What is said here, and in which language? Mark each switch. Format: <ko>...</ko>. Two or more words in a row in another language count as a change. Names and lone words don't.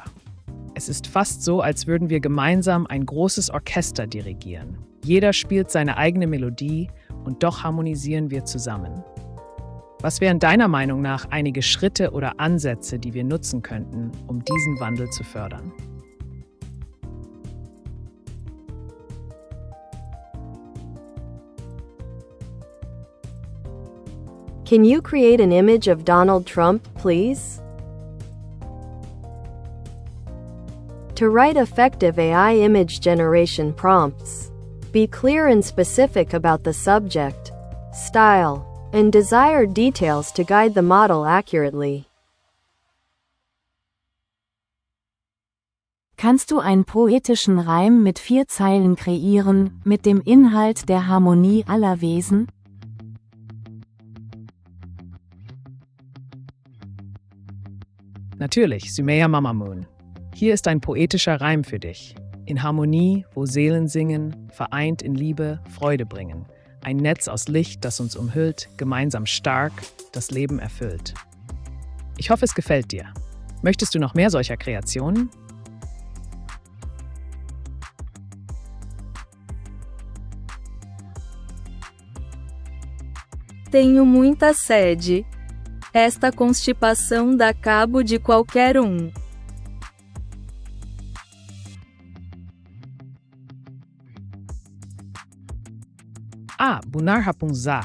<de>Es ist fast so, als würden wir gemeinsam ein großes Orchester dirigieren. Jeder spielt seine eigene Melodie und doch harmonisieren wir zusammen. Was wären deiner Meinung nach einige Schritte oder Ansätze, die wir nutzen könnten, um diesen Wandel zu fördern?</de> <en>Can you create an image of Donald Trump, please? To write effective AI image generation prompts, be clear and specific about the subject, style, and desired details to guide the model accurately.</en> <de>Kannst du einen poetischen Reim mit 4 Zeilen kreieren, mit dem Inhalt der Harmonie aller Wesen? Natürlich, Sumaya Mamamoon. Hier ist ein poetischer Reim für dich. In Harmonie, wo Seelen singen, vereint in Liebe, Freude bringen. Ein Netz aus Licht, das uns umhüllt, gemeinsam stark, das Leben erfüllt. Ich hoffe, es gefällt dir. Möchtest du noch mehr solcher Kreationen?</de> <pt>Tenho muita sede. Esta constipação dá cabo de qualquer um. Ah, bunar rapunzá.</pt>